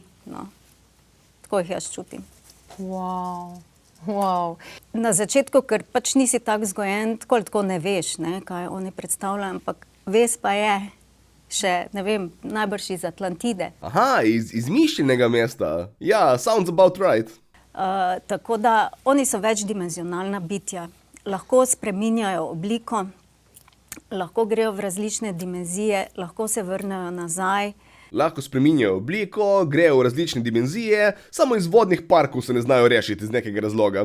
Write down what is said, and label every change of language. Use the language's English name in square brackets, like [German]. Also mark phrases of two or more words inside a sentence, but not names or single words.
[Slovenian] No. Tako jih jaz čutim. Wow. Na začetku, ker pač nisi tako vzgojen, tako ne veš, ne, kaj oni predstavljajo, ampak ves pa je še, ne vem, najbrž iz Atlantide. Aha, iz izmišljenega mesta. Ja, [English] sounds about right. [Slovenian] Tako da oni so večdimenzionalna bitja. Lahko spreminjajo obliko, lahko grejo v različne dimenzije, lahko se vrnejo nazaj. Lahko spreminjajo obliko, grejo v različne dimenzije, samo iz vodnih parkov se ne znajo rešiti iz nekega razloga.